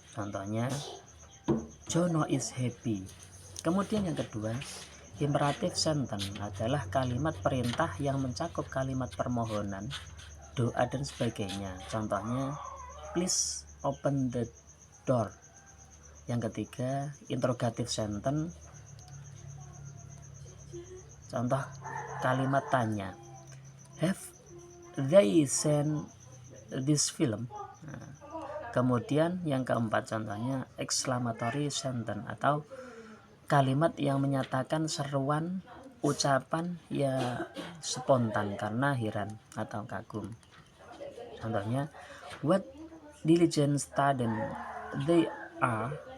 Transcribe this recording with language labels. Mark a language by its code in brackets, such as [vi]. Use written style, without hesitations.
[id] Contohnya [en] Jono is happy. [id] Kemudian yang kedua, imperative sentence adalah kalimat perintah yang mencakup kalimat permohonan, doa dan sebagainya. Contohnya [en] please open the door. [id] Yang ketiga, interrogative sentence. Contoh kalimat tanya, [en] have they seen this film? [id] Kemudian yang keempat contohnya exclamatory sentence atau kalimat yang menyatakan seruan, ucapan ya spontan karena heran atau kagum. Contohnya [en] what diligent student they are.